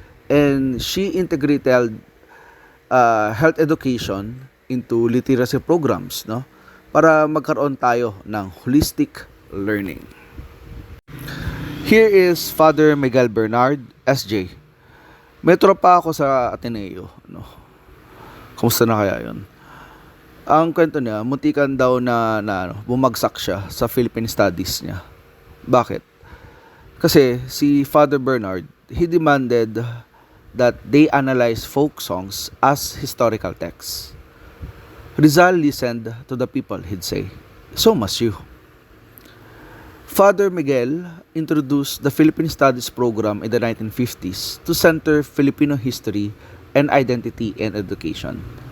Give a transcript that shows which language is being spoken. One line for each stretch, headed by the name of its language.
English: And she integrated health education into literacy programs, no?
Filipino: Para magkaroon tayo ng holistic learning.
English: Here is Father Miguel Bernard, SJ.
Filipino: May tropa ako sa Ateneo, no? Kumusta na kaya 'yon? Ang kwento niya, muntikan daw na bumagsak siya sa Philippine Studies niya. Bakit? Kasi si
English: Father Bernard, he demanded that they analyze folk songs as historical texts. Rizal listened to the people, he'd say. So must you. Father Miguel introduced the Philippine Studies program in the 1950s to center Filipino history and identity in education.